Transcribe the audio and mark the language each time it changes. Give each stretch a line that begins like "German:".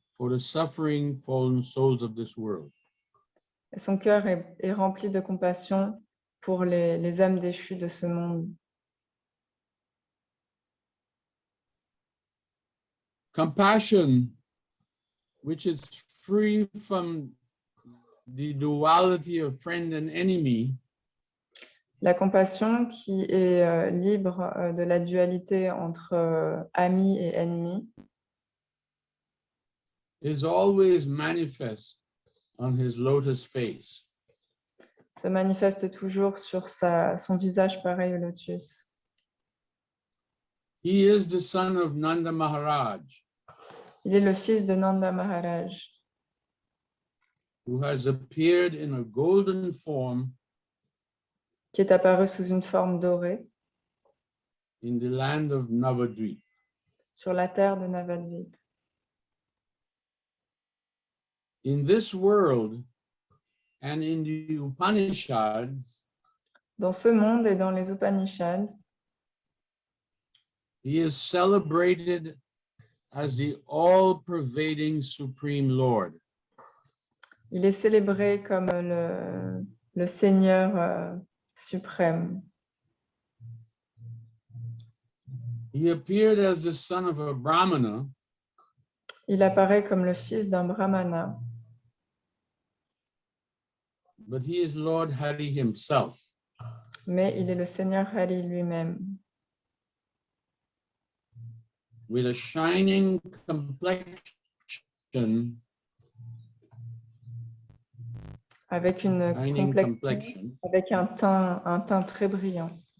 English: the suffering fallen souls of this world.
French: est rempli de compassion pour les âmes déchues de ce monde.
English: Compassion, which is free from the duality of friend and enemy,
French: La compassion qui est libre de la dualité entre amis et ennemis
English: is always manifest on his lotus face.
French: se manifeste toujours sur son visage pareil au lotus.
English: He is the son of Nanda Maharaj,
French: Il est le fils de Nanda Maharaj,
English: who has appeared in a golden form
French: qui est apparu sous une forme dorée
English: in the land of Navadvip.
French: sur la terre de Navadvip.
English: In this world and in the Upanishads,
French: Dans ce monde et dans les Upanishads,
English: he is celebrated as the all-pervading Supreme Lord.
French: il est célébré comme le Seigneur suprême.
English: He appeared as the son of a Brahmana,
French: Il apparaît comme le fils d'un brahmana,
English: but he is Lord Hari himself.
French: mais il est le Seigneur Hari lui-même,
English: With a shining complexion,
French: avec une
English: shining complexion, complexion,
French: avec un teint très brillant,